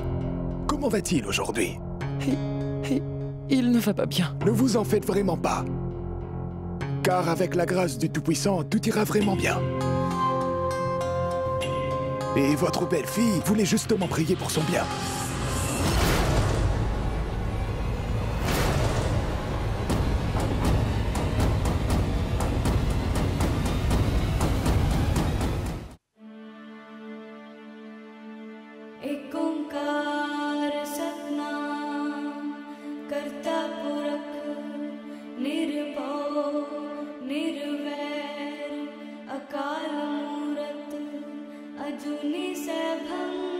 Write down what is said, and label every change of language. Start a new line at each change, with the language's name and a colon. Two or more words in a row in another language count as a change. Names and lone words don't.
French: Comment va-t-il aujourd'hui? Il ne va pas bien. Ne vous en faites vraiment pas. Car avec la grâce du Tout-Puissant, tout ira vraiment bien. Et votre belle-fille voulait justement prier pour son bien.
Punjabi: ਇਕ ਓਅੰਕਾਰ ਸਤਿਨਾਮੁ ਕਰਤਾ ਪੁਰਖੁ ਨਿਰਭਉ ਨਿਰਵੈਰੁ ਅਕਾਲ ਮੂਰਤਿ ਅਜੂਨੀ ਸੈਭੰ